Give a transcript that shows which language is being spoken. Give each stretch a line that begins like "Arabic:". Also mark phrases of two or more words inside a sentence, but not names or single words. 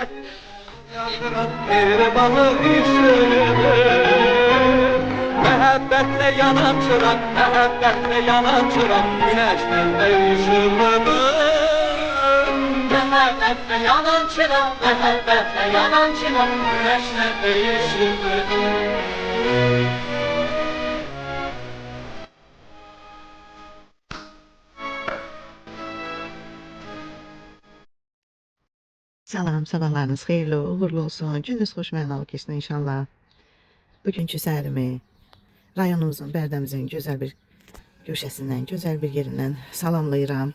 Turkish: Yandıran mehribanı üstüne. Məhəbbətle yanan çırak, məhəbbətle yanan çırak, güneşten de ışılır. Məhəbbətle yanan çırak, məhəbbətle yanan çırak, güneşten de ışılır.
Azerbaijani: Salam, sabahlarınız xeyirli, uğurlu olsun. Gününüz xoş mənalı keçsin inşallah. Bugünkü səhərimi rayonumuzun, Bərdəmizin gözəl bir köşəsindən, gözəl bir yerindən salamlayıram.